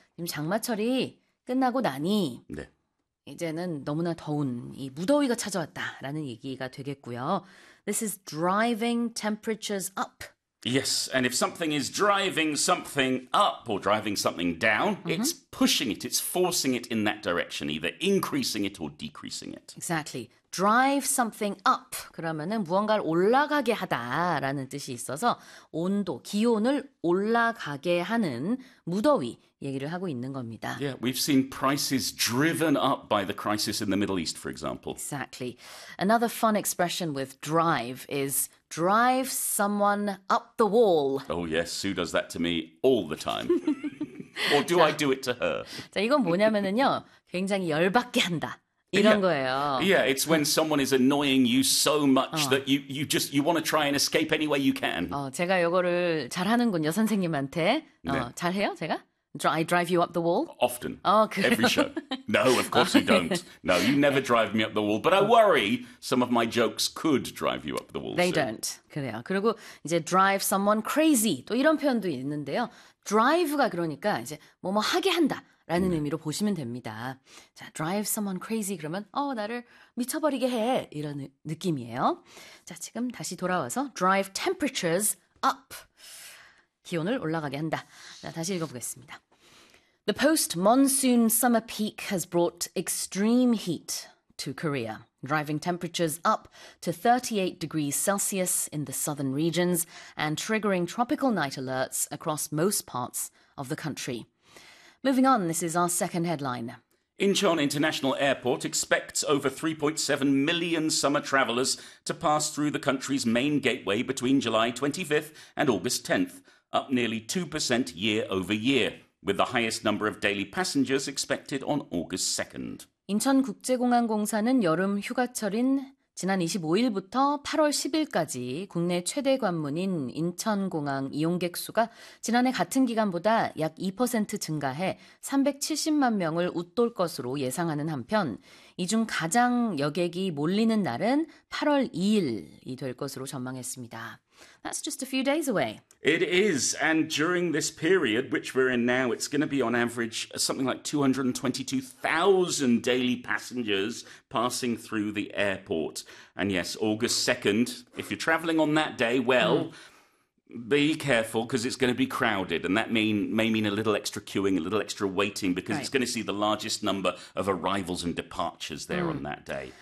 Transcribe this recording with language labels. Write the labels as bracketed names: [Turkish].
[Korean] 지금 장마철이 끝나고 나니 이제는 너무나 더운 이 무더위가 찾아왔다라는 얘기가 되겠고요. [English] This is driving temperatures up. Yes, and if something is driving something up or driving something down, it's pushing it, it's forcing it in that direction, either increasing it or decreasing it. Exactly. Drive something up. [Korean] 그러면은 무언가를 올라가게 하다라는 뜻이 있어서 온도, 기온을 올라가게 하는 무더위 얘기를 하고 있는 겁니다. [English] Yeah, we've seen prices driven up by the crisis in the Middle East, for example. Exactly. Another fun expression with drive is drive someone up the wall. Oh yes, Sue does that to me all the time. Or do I do it to her? [Korean] 자, 이건 뭐냐면은요, 굉장히 열받게 한다 이런 거예요. [English] Yeah, it's when someone is annoying you so much that you want to try and escape any way you can. [Korean] 제가 요거를 잘하는군요, 선생님한테. 네. 잘해요, 제가? [English] I drive you up the wall? Often, [Korean] 그래요? [English] every show. No, of course you don't. No, you never drive me up the wall. But I worry some of my jokes could drive you up the wall, They Sue. don't. [Korean] 그래요. 그리고 이제 [English] drive someone crazy [Korean] 또 이런 표현도 있는데요. drive가 그러니까 이제 뭐뭐 하게 한다. 라는 의미로 보시면 됩니다. 자, [English] drive someone crazy [Korean] 그러면 나를 미쳐버리게 해 이런 느낌이에요. 자, 지금 다시 돌아와서 [English] drive temperatures up. [Korean] 기온을 올라가게 한다. 자, 다시 읽어보겠습니다. [English] The post-monsoon summer peak has brought extreme heat to Korea, driving temperatures up to 38 degrees Celsius in the southern regions and triggering tropical night alerts across most parts of the country. Moving on, this is our second headline. Incheon International Airport expects over 3.7 million summer travelers to pass through the country's main gateway between July 25th and August 10th, up nearly 2% year over year, with the highest number of daily passengers expected on August 2nd. [Korean] 인천국제공항공사는 여름 휴가철인 지난 25일부터 8월 10일까지 국내 최대 관문인 인천공항 이용객 수가 지난해 같은 기간보다 약2% 증가해 370만 명을 웃돌 것으로 예상하는 한편, 이중 가장 여객이 몰리는 날은 8월 2일이 될 것으로 전망했습니다. [English] That's just a few days away. It is, and during this period, which we're in now, it's going to be on average something like 222,000 daily passengers passing through the airport. And yes, August 2nd, if you're traveling on that day, well, be careful because it's going to be crowded, and that may mean a little extra queuing, a little extra waiting, because it's going to see the largest number of arrivals and departures there on that day.